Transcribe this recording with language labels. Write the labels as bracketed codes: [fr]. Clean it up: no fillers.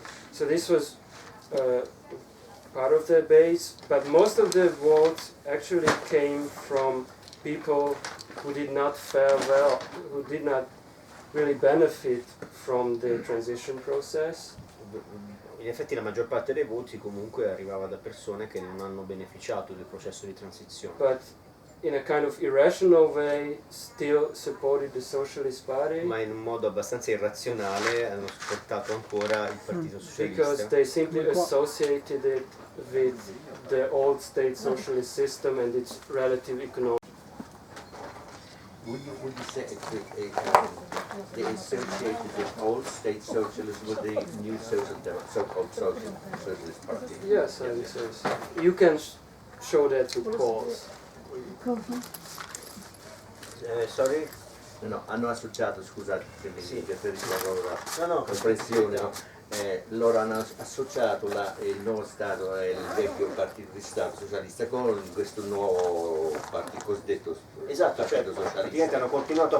[en] So this was part of the base, but most of the votes actually came from people who did not fare well, who did not really benefit from the transition process. [it] In effetti la maggior parte dei voti comunque arrivava da persone che non hanno beneficiato del processo di transizione. [en] But in a kind of irrational way still supported the Socialist Party. [it] Ma in un modo abbastanza irrazionale hanno supportato ancora il Partito Socialista. [en] Because they simply associated it with the old state socialist system and its relative economic. Would you say they associated the old state socialism with the new so-called socialist party? Yes, I would say so. You can show that with polls. Sorry? [it] No, hanno associato, scusate che mi riferisco alla loro comprensione, no? Loro hanno associato il nuovo Stato e il vecchio partito di Stato socialista con questo nuovo partito cosiddetto Esatto, cioè praticamente hanno continuato a